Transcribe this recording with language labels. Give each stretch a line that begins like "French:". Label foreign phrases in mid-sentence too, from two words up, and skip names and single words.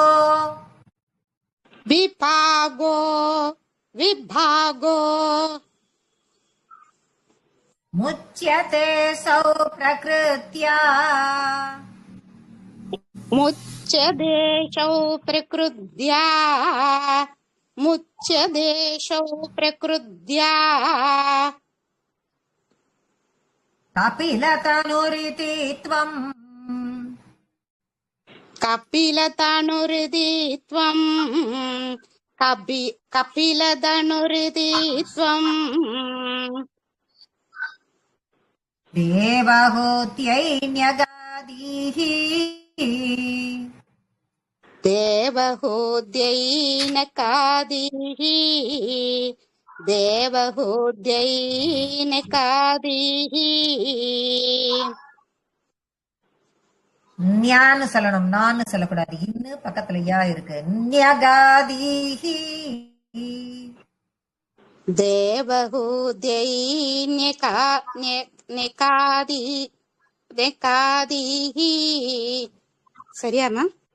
Sanskrit: विभागो विभागो मुच्यते सौ प्रकृत्या मुच्चतेषौ प्रकृत्या मुच्यदेशौ प्रकृत्या कपिलतनुरिति त्वम् कपिलतनुरिति त्वम् कपिलतनुरिति त्वम् देवहूत्यै न्यगादीः देवहूत्यैनकादिः देवहूत्यैनकादिः
Tamil: ஞான்னு சொல்லணும், நான்னு சொல்லக்கூடாது. இன்னு பக்கத்துல யா இருக்கு. ஞகாதீஹி
Sanskrit: देवहूत्यैनकादिः சரியாமா?